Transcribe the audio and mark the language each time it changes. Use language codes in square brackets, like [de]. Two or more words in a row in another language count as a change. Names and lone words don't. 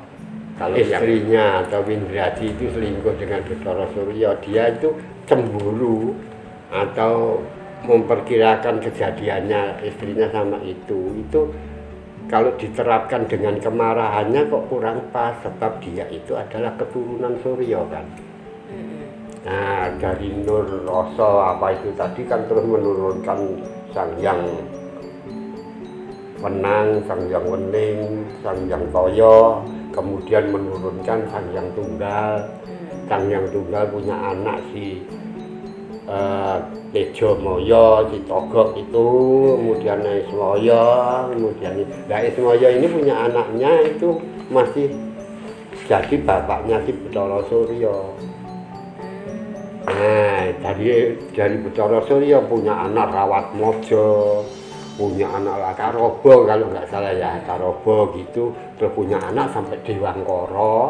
[id] Kalau istrinya atau Windradi itu selingkuh dengan Bathara Surya, dia itu cemburu atau memperkirakan kejadiannya istrinya sama itu kalau diterapkan dengan kemarahannya kok kurang pas, sebab dia itu adalah keturunan Surya kan. Nah dari Nur Roso apa itu tadi kan terus menurunkan Sang Hyang Wenang, Sang Hyang Wening, Sang Hyang Toyo, kemudian menurunkan Sang Hyang Tunggal. Sang Hyang Tunggal punya anak si Tejo Moyo, si Togok itu, kemudian Ismoyo, kemudian Ismoyo ini punya anaknya itu masih jadi bapaknya si Bathara Surya. Nah dari Bathara Surya punya anak Rawat Mojo, punya anak Karobo kalau nggak salah ya, Karobo gitu, terus punya anak sampai Dewangkara.